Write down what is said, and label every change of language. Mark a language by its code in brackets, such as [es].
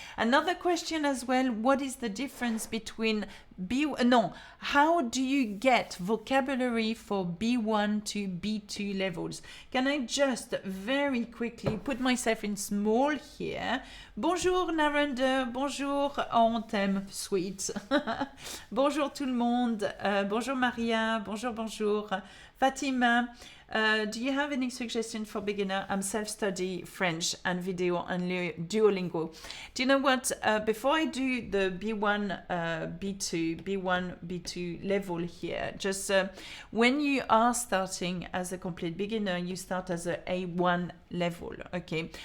[en] Another question as well, what is the difference between how do you get vocabulary for B1 to B2 levels? Can I just very quickly put myself in small here? [fr] Bonjour Narendra, bonjour, on t'aime, sweet. Bonjour tout le monde, bonjour Maria, bonjour, bonjour. [en] Fatima, do you have any suggestion for beginner? I'm self-study French and video and Duolingo. Do you know what? Before I do the B1, B1, B2 level here, just when you are starting as a complete beginner, you start as a A1 level, okay?